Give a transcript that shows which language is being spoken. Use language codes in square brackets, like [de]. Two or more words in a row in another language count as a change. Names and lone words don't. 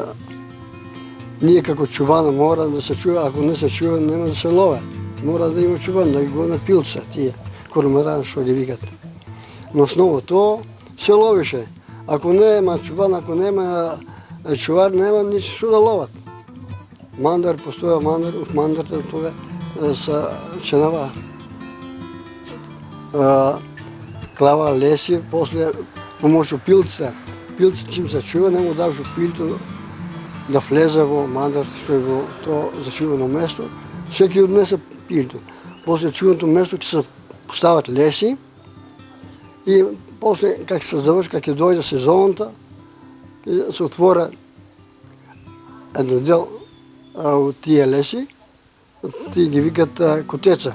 [mk] Ние како чубана мора да се чува, ако не се чува нема да се лове. Мора да има чубан, да ги го на пилца, тие корморан што ги викат. Но основото се ловише. Ако нема чубан, ако нема чувар, нема ништо што да ловат. Мандар постоја мандар, мандарта тога са ченава клава леси, после помошу пилца. Пилца чим се чува, не му даваше пилто да влезе во мандар, што е во тоа зачувано место. Секи однесе пилто. После чуваното место ќе се постават леси и после как се заврши, как ќе дојде сезонта, се отвора едно дел од тие леси, тие ги викат котеца.